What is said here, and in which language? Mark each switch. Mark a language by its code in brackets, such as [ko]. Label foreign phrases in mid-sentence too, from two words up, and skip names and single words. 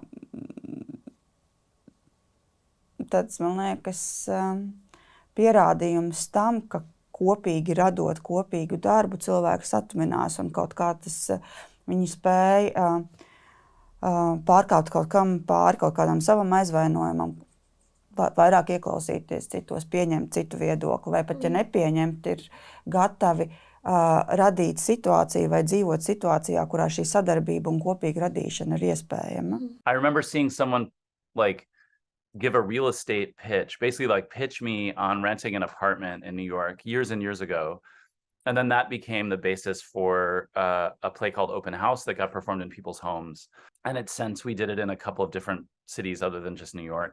[lv] tāds, man liekas, pierādījums tam, ka kopīgi radot kopīgu darbu, cilvēki satuminās un kaut kā tas viņi spēja pārkāpt kaut kam pāri, kaut kādam savam aizvainojumam, vairāk ieklausīties citos, pieņemt citu viedokli, vai pat, ja nepieņemt, ir gatavi radīt situāciju vai dzīvot situācijā, kurā šī sadarbība un kopīga radīšana ir iespējama. [en] I remember seeing someone give a real estate pitch, basically pitch me on renting an apartment in New York years and years ago. And then that became the basis for a play called Open House that got performed in people's homes. And since we did it in a couple of different cities other than just New York.